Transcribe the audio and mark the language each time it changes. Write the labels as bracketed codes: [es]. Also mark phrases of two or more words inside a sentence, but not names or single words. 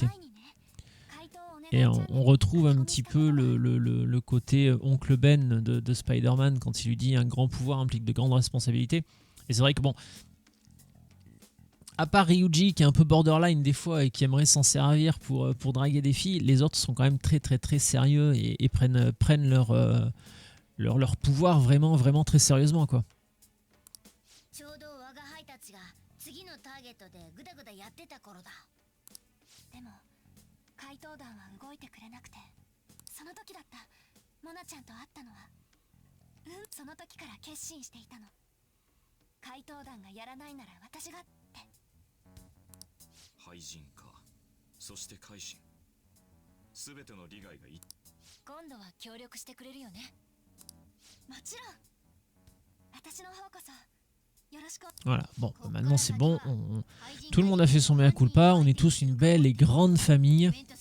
[fr] Et on retrouve un petit peu le côté oncle Ben de Spider-Man quand il lui dit un grand pouvoir implique de grandes responsabilités. Et c'est vrai que bon, à part Ryuji qui est un peu borderline des fois et qui aimerait s'en servir pour draguer des filles, les autres sont quand même très très très sérieux et prennent leur pouvoir vraiment vraiment très sérieusement quoi. [ja] ちょうど我が輩たちが次のターゲットでグダグダやってた頃だ。でも怪盗団は動いてくれなくて、その時だったモナちゃんと会ったのは、その時から決心していたの。怪盗団がやらないなら私がって。廃人か、そして改心、すべての利害が一。今度は協力してくれるよね。もちろん。私の方こそ。 [fr] Voilà, bon, maintenant c'est bon, tout le monde a fait son [la] mea culpa, [fr] on est tous une belle et grande famille.